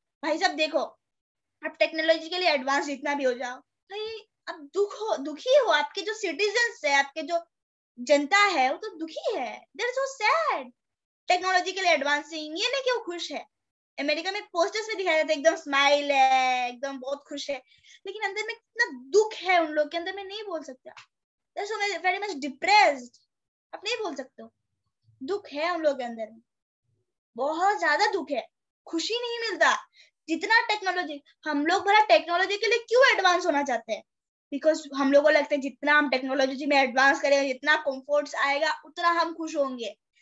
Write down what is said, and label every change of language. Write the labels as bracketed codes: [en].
[hi] भाई साहब देखो, आप टेक्नोलॉजिकली एडवांस जितना भी हो जाओ भाई, अब दुखी हो, आपके जो सिटीजन्स है, आपके जो जनता है वो तो दुखी है। [en] They are so sad. [hi] Technologically advancing, ये नहीं कि वो खुश है। अमेरिका में पोस्टर्स में दिखाया जाता है एकदम स्माइल है, एकदम बहुत खुश है, लेकिन अंदर में कितना दुख है उन लोग के अंदर में नहीं बोल सकते। [en] They're so very much depressed. [hi] आप नहीं बोल सकते हो, दुख है उन लोगों के अंदर में, बहुत ज्यादा दुख है, खुशी नहीं मिलता। जितना टेक्नोलॉजी, हम लोग बड़ा टेक्नोलॉजी के लिए क्यों एडवांस होना चाहते हैं? बिकॉज हम लोग को लगता है जितना हम टेक्नोलॉजी में एडवांस करेंगे, जितना कंफर्ट्स आएगा उतना हम खुश होंगे।